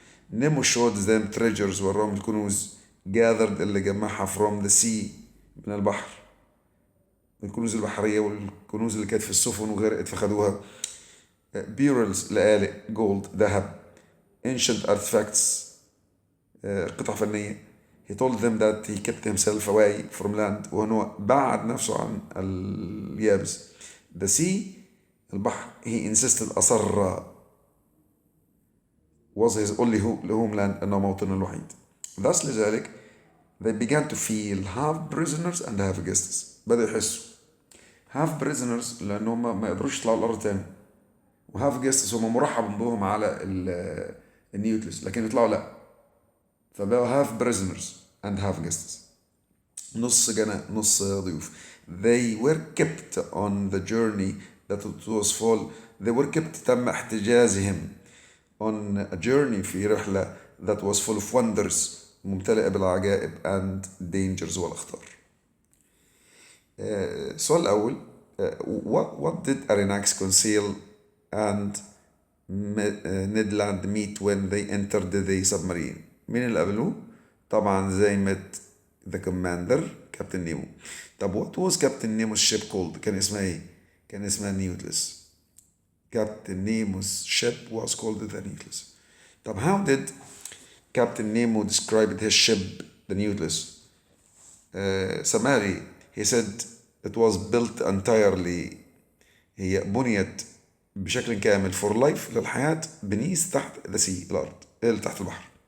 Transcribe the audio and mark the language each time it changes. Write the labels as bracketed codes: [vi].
[en] Nemo showed them treasures [ar] وراهم الكنوز [en] gathered [ar] اللي جمعها [en] from the sea [ar] من البحر الكنوز البحرية والكنوز اللي كانت في السفن وغرقت فخدوها. بيرلز لآلئ، جولد ذهب. [en] ancient artifacts [ar] قطع فنية. [en] he told them that he kept himself away from land [ar] وأنه بعد نفسه عن اليابس. [en] the sea البحر he insisted أصر was his only homeland [ar] أنه موطنه الوحيد. [en] thus لذلك they began to feel half prisoners and half guests. [ar] بدأوا يحسوا [en] half prisoners [ar] لأنهم ما يقدروش يطلعوا الأرض تاني، وهاف جيستس هم مرحب بهم على النيوكليس لكن يطلعوا لا، فبقوا [en] half prisoners and half guests, [ar] نص جنة نص ضيوف. [en] they were kept on the journey that it was full. they were kept [ar] تم احتجازهم [en] on a journey [ar] في رحلة [en] that was full of wonders [ar] ممتلئة بالعجائب [en] and dangers [ar] والأخطار. السؤال الأول [en] what did Aronnax conceal and Ned Land meet when they entered the submarine؟ [ar] مين اللي قابلوه؟ [en] طبعا they met the commander Captain Nemo. [ar] طب [en] what was [ar] كابتن نيمو's [en] ship called؟ [ar] كان اسمها ايه؟ كان اسمها نيوتلس. [en] Captain Nemo's ship was called the Nautilus. طب how did Captain Nemo described his ship the Nautilus؟ Summary he said it was built entirely، [ar] هي بنيت بشكل كامل [en] for life للحياة beneath تحت the sea [ar] الأرض اللي تحت البحر.